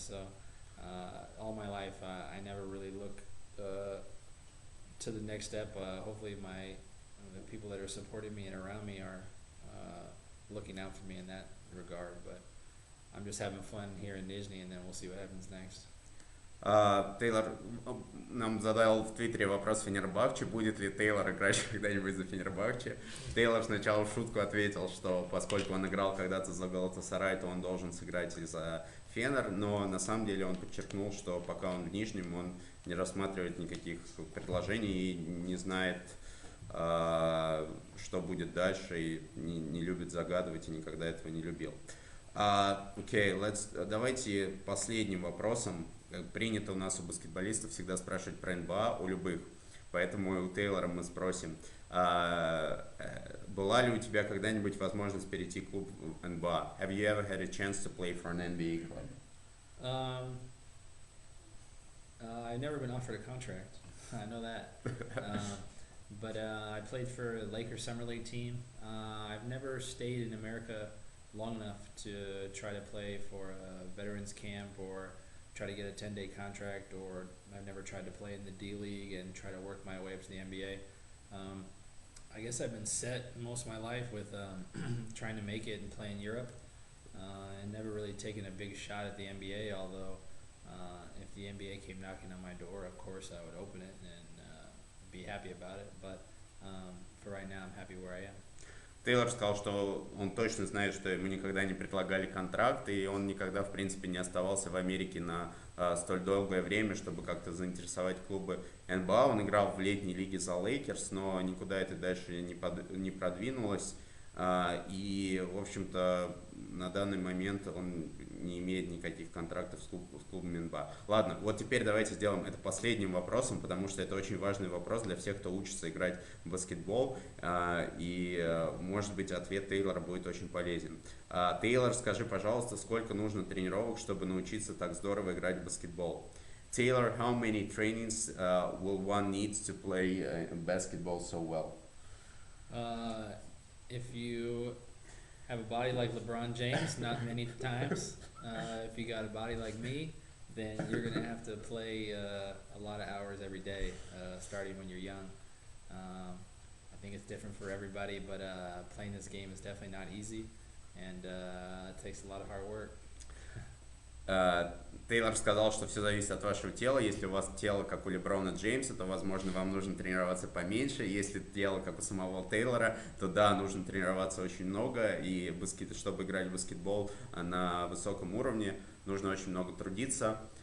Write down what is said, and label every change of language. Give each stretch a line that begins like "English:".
English: So all my life, I never really look to the next step. Hopefully, the people that are supporting me and around me are looking out for me in that regard. But I'm just having fun here in Nizhny, and then we'll see what happens next.
Russian: Тейлор нам задал в Твиттере вопрос Фенербахче, будет ли Тейлор играть когда-нибудь за Фенербахче. Тейлор сначала в шутку ответил, что поскольку он играл когда-то за Галатасарай, то он должен сыграть и за Фенер, но на самом деле он подчеркнул, что пока он в Нижнем, он не рассматривает никаких предложений и не знает, что будет дальше, и не любит загадывать и никогда этого не любил. Окей, давайте последним вопросом. Принято у нас у баскетболистов всегда спрашивать про НБА, у любых. Поэтому у Тейлора мы спросим, была ли у тебя когда-нибудь возможность перейти в клуб НБА?
English: Have you ever had a chance to play for an NBA club? I've never been offered a contract. I know that. But I played for a Lakers Summer League team. I've never stayed in America long enough to try to play for a veterans camp or try to get a 10-day contract, or I've never tried to play in the D League and try to work my way up to the NBA. I guess I've been set most of my life with trying to make it and play in Europe, and never really taken a big shot at the NBA, although if the NBA came knocking on my door, of course I would open it and be happy about it, but for right now I'm happy where I am.
Russian: Тейлор сказал, что он точно знает, что ему никогда не предлагали контракт, и он никогда, в принципе, не оставался в Америке на столь долгое время, чтобы как-то заинтересовать клубы НБА. Он играл в летней лиге за Лейкерс, но никуда это дальше не продвинулось. И, в общем-то, на данный момент он не имеет никаких контрактов с клубом НБА. Ладно, вот теперь давайте сделаем это последним вопросом, потому что это очень важный вопрос для всех, кто учится играть в баскетбол. И, может быть, ответ Тейлора будет очень полезен. Тейлор, скажи, пожалуйста, сколько нужно тренировок, чтобы научиться так здорово играть в баскетбол?
English: Taylor, how many trainings will one need to play basketball so well? If you have a body like LeBron James, not many times. If you got a body like me, then you're going to have to play a lot of hours every day, starting when you're young. I think it's different for everybody, but playing this game is definitely not easy, and it takes a lot of hard work.
Russian: Тейлор сказал, что все зависит от вашего тела. Если у вас тело, как у Леброна Джеймса, то, возможно, вам нужно тренироваться поменьше. Если тело, как у самого Тейлора, то да, нужно тренироваться очень много. И чтобы играть в баскетбол на высоком уровне, нужно очень много трудиться.